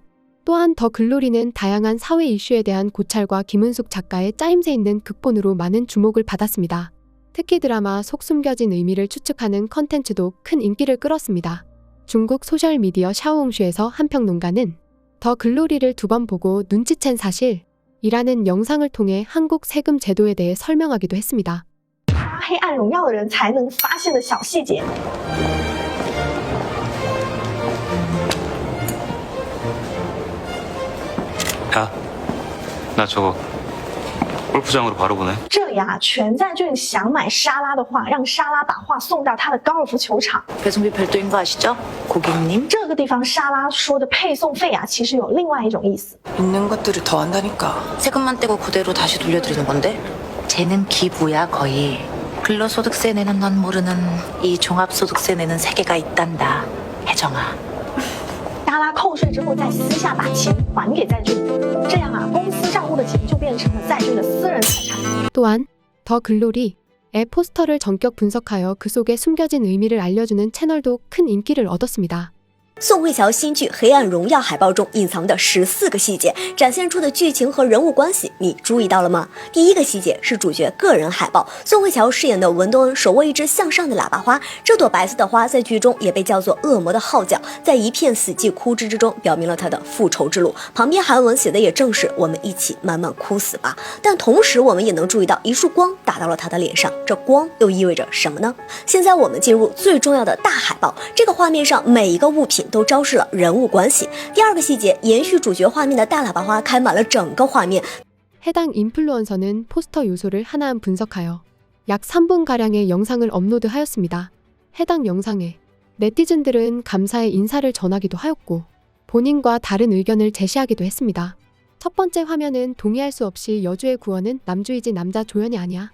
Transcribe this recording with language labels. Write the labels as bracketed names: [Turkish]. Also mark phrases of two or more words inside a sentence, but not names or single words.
[Korean] 또한 더 글로리는 다양한 사회 이슈에 대한 고찰과 김은숙 작가의 짜임새 있는 극본으로 많은 주목을 받았습니다. 특히 드라마 속 숨겨진 의미를 추측하는 컨텐츠도 큰 인기를 끌었습니다. 중국 소셜미디어 샤오홍슈에서 한 평론가는 더 글로리를 2번 보고 눈치챈 사실이라는 영상을 통해 한국 세금 제도에 대해 설명하기도 했습니다. [Chinese] 黑暗荣耀的人才能发现的小细节。 [Korean] 야, 나 저거 골프장으로 바로 보내. [Chinese] 这里啊，全在俊想买莎拉的画，让莎拉把画送到他的高尔夫球场。 [Korean] 배송비 별도인 거 아시죠? 고객님. [Chinese] 这个地方莎拉说的配送费啊，其实有另外一种意思。 [Korean] 있는 것들을 더 한다니까. 세금만 떼고 그대로 다시 돌려드리는 건데? 쟤는 기부야 거의. 근로소득세 내는 넌 모르는 이 종합소득세 내는 세계가 있단다. 혜정아. [Chinese] 莎拉扣税之后再私下把钱还给在俊，这样啊，公司账户的钱就变成了在俊的私人财产。 [Korean] 또한 더 글로리의 포스터를 전격 분석하여 그 속에 숨겨진 의미를 알려주는 채널도 큰 인기를 얻었습니다. [Chinese] 宋慧乔新剧《黑暗荣耀》海报中隐藏的14个细节，展现出的剧情和人物关系，你注意到了吗？第一个细节是主角个人海报，宋慧乔饰演的文东恩手握一只向上的喇叭花，这朵白色的花在剧中也被叫做恶魔的号角，在一片死寂枯枝之中，表明了他的复仇之路。旁边韩文写的也正是我们一起慢慢枯死吧。但同时我们也能注意到一束光打到了他的脸上，这光又意味着什么呢？现在我们进入最重要的大海报，这个画面上每一个物品都昭示了人物关系。第二个细节，延续主角画面的大喇叭花开满了整个画面。 [Korean] 해당 인플루언서는 포스터 요소를 하나한 분석하여 약 3분가량의 영상을 업로드하였습니다. 해당 영상에 네티즌들은 감사의 인사를 전하기도 하였고 본인과 다른 의견을 제시하기도 했습니다. 첫 번째 화면은 동의할 수 없이 여주의 구원은 남주이지 남자 조연이 아니야.